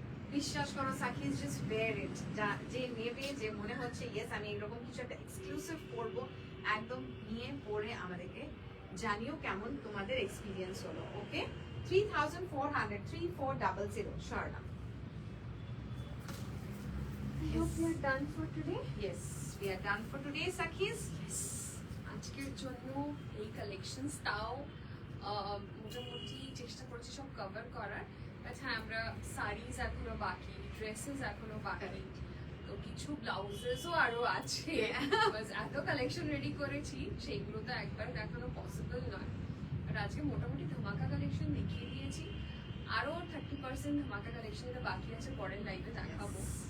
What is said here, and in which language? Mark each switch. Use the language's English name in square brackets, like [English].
[Bangla] বিশ্বাস করো সাকিজ just wire ইট যে নেবে যে মনে হচ্ছে ইয়েস আমি এরকম কিছু একটা এক্সক্লুসিভ করব একদম নিয়ে পরে আমাদেরকে জানিও কেমন তোমাদের এক্সপেরিয়েন্স হলো ওকে 3400 3400 Sharada [English] I hope we are done for today. yes we are done for today সাকিজ [Bangla] আজকের জন্য এই কালেকশনসটাও মোটামুটি চেষ্টা করছি সব কভার করার বাট হ্যাঁ আমরা শাড়িজ এখনো বাকি ড্রেসেস এখনো বাকি তো কিছু ব্লাউজেসও আরো আছে বাস এত কালেকশন রেডি করেছি সেইগুলো তো একবার দেখানো পসিবল নয় বাট আজকে মোটামুটি ধামাকা কালেকশন দেখিয়ে দিয়েছি আরো 30% ধামাকা কালেকশন এটা বাকি আছে পরের লাইভে দেখাবো